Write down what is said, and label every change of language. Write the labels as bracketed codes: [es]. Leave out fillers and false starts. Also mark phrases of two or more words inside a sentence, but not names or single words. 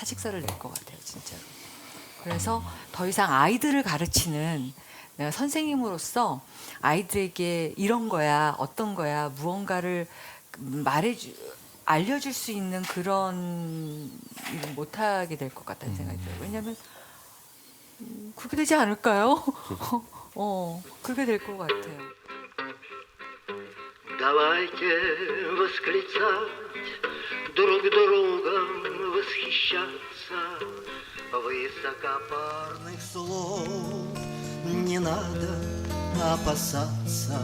[ko] 사직서를 낼 것 같아요, 진짜로. 그래서 더 이상 아이들을 가르치는 내가 선생님으로서 아이들에게 이런 거야, 어떤 거야, 무언가를 알려줄 수 있는 그런 일을 못하게 될 것 같다는 생각이 들어요. 왜냐하면 그렇게 되지 않을까요? 그렇게 될 것 같아요. [ru] Давайте восклицать, друг другом восхищаться. Высокопарных слов не надо опасаться.